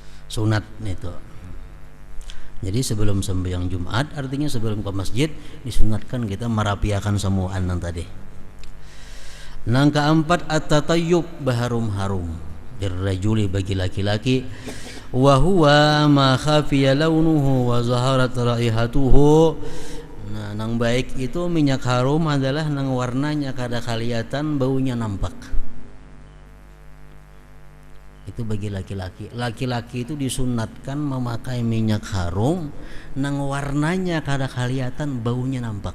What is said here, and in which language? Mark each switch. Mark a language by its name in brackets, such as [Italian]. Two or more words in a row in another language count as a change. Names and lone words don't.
[Banjar] sunat itu. Jadi sebelum sembahyang Jumat, artinya sebelum ke masjid, disunatkan kita merapiakan semuaan yang tadi. Nang keempat at-tatayyub, berharum-harum dirrajuli bagi laki-laki, [Arabic] وهو ما خفي لونه وظهرت رائحته. [Banjar] Nah, nang baik itu minyak harum adalah nang warnanya kada kelihatan, baunya nampak. Itu bagi laki-laki. Laki-laki itu disunatkan memakai minyak harum nang warnanya kada kelihatan, baunya nampak.